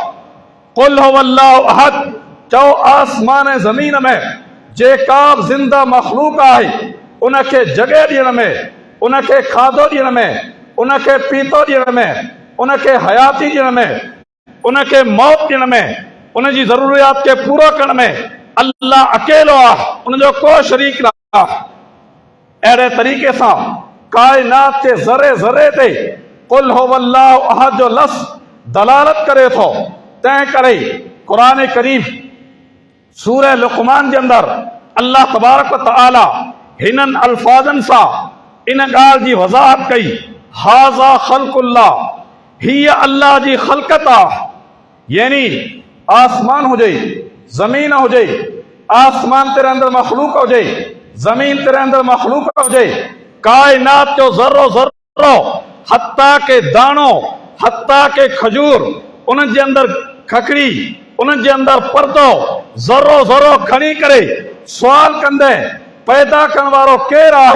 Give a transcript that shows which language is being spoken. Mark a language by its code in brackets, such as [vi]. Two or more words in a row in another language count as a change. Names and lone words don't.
[ar] قل هو الله أحد, [sd] चओ आसमान ऐं ज़मीन में जेका ज़िंदा मख़लूक़ आहे उनखे जॻह ॾियण में, उनखे खाधो ॾियण में, उनखे पीतो ॾियण में, उनखे हयाती ॾियण में, उनखे मौत ॾियण में, उनजी ज़रूरियात खे पूरो करण में अल्लाह अकेलो आहे, उनजो को शरीक न आहे। अहिड़े तरीक़े सां काइनात जे ज़रे ज़रे ते [ar] قل هو الله أحد [sd] जो लफ़्ज़ दलालत करे थो। तंहिं करे क़ुरान करीम सूरह लुक़मान जे अंदरि अल्लाह [ar] تبارك وتعالى [sd] हिननि अल्फाज़नि सां इन ॻाल्हि जी वज़ाहत कई, [ar] هذا خلق الله, [sd] हीअ अल्लाह जी ख़ल्क़त आहे। यानी आसमान हुजे, ज़मीन हुजे, आसमान ते रहंदड़ मख़लूक़ हुजे, ज़मीन ते रहंदड़ मख़लूक़ हुजे, काइनात जो ज़र्रो ज़र्रो, हत्ता के दाणो, हत्ता के खजूर, उन जे अंदरि खकड़ी, उन जे अंदरि पर्दो, ज़र्रो ज़र्रो खणी करे सुवाल कंदे पैदा करण वारो केरु आहे?